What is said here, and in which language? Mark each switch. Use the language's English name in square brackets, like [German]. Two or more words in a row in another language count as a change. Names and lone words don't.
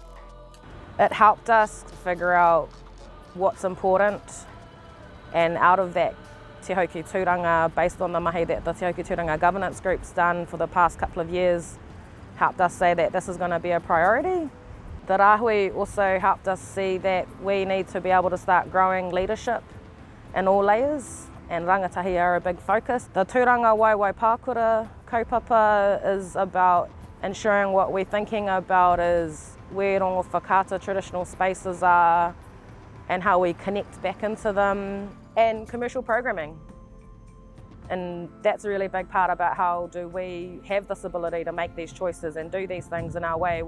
[English] It helped us figure out what's important, and out of that Te Hoki Tūranga, based on the mahi that the Te Hoki Tūranga governance group's done for the past couple of years, helped us say that this is going to be a priority. The rahui also helped us see that we need to be able to start growing leadership in all layers, and rangatahi are a big focus. The [Māori] tūranga waiwai pākura kaupapa [English] is about ensuring what we're thinking about is where Rongowhakaata traditional spaces are and how we connect back into them, and commercial programming. And that's a really big part about how do we have this ability to make these choices and do these things in our way.